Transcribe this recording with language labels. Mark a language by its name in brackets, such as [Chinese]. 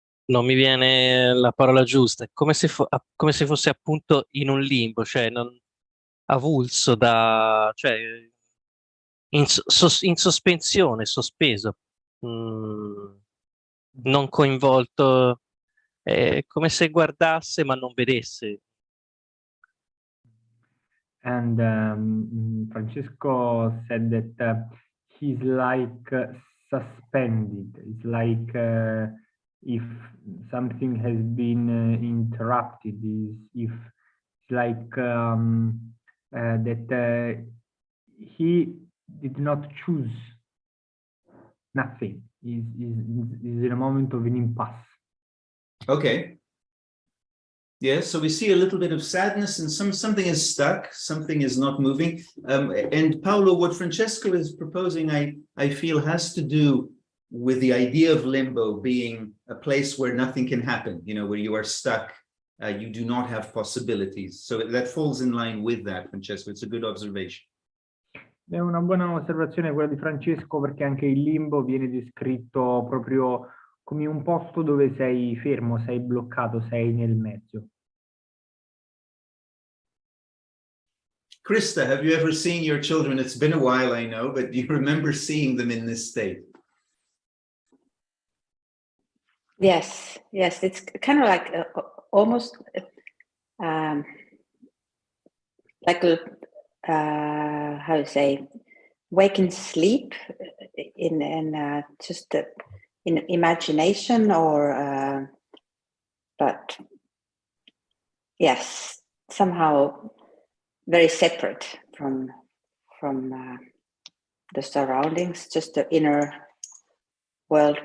[Italian] Non mi viene la parola giusta, è come se, come se fosse appunto in un limbo, cioè avulso cioè in sospensione, sospeso, non coinvolto, è come se guardasse ma non vedesse. [English] And Francesco said that he's like suspended. It's like if something has been interrupted. If it's like that he did not choose nothing. He's in a moment of an impasse. Okay. Yes, so we see a little bit of sadness and something is stuck, something is not moving. And Paolo, what Francesco is proposing, I feel has to do with the idea of limbo being a place where nothing can happen, you know, where you are stuck, you do not have possibilities. So that falls in line with that, Francesco. It's a good observation. [Italian] È una buona osservazione quella di Francesco, perché anche il limbo viene descritto proprio come un posto dove sei fermo, sei bloccato, sei nel mezzo. [English] Krista, have you ever seen your children? It's been a while, I know, but do you remember seeing them in this state? Yes, it's kind of like almost like how to say, wake and sleep in just in imagination, or but yes, somehow very separate from the surroundings, just the inner world.